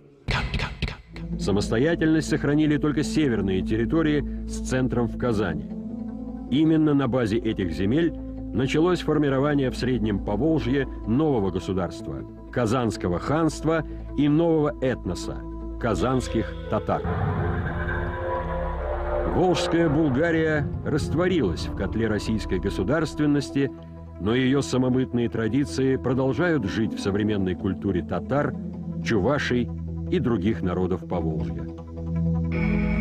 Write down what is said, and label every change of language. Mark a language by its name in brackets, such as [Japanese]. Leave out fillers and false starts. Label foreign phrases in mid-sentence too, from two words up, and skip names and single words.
[Russian] Самостоятельность сохранили только северные территории с центром в Казани. Именно на базе этих земель началось формирование в Среднем Поволжье нового государства – Казанского ханства и нового этноса – казанских татар. Волжская Булгария растворилась в котле российской государственности, но ее самобытные традиции продолжают жить в современной культуре татар, чувашей и других народов Поволжья.